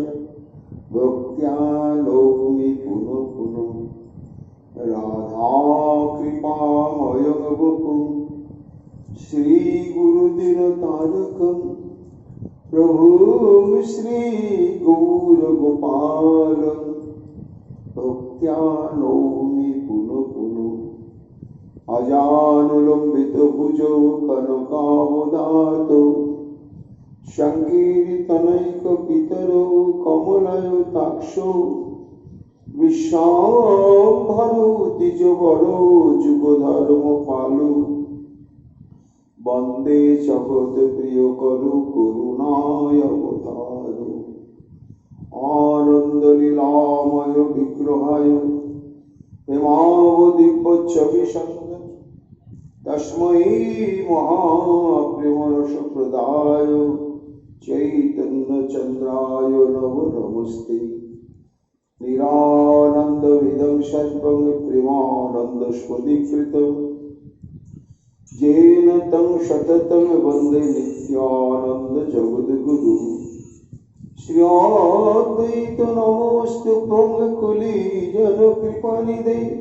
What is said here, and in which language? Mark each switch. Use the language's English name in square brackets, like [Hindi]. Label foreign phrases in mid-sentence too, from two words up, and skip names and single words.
[Sanskrit] ভক্ত্যালোকমি পুনঃ পুনঃ রাধা কৃপাময়ং বপুঃ শ্রী গুরুদিন তারকম প্রভুম শ্রী গৌর গোপালম ভক্ত্যালোকমি পুনঃ পুনঃ অজানুলম্বিত ভুজৌ কনকাবদাতো সংকীর্তনৈক পিতরৌ কমলায়তাক্ষৌ বিশ্বম্ভরৌ দ্বিজবরৌ যুগধর্মপালৌ বন্দে জগৎপ্রিয়করৌ করুণাবতারৌ আনন্দলীলাময় বিগ্রহায় হেমাবদিব্যচ্ছবিষঙ্গ তস্मै महाप्रेमरसप्रदाय चैतन्यचन्द्राय नमो नमस्ते निरानन्दविदं सर्वं प्रेमानन्दस्फटिकृतं येन तं सततं वन्दे नित्यानन्दजगद्गुरुं श्री अद्वैत नमोऽस्तुभ्यं कुलीजनकृपानिधे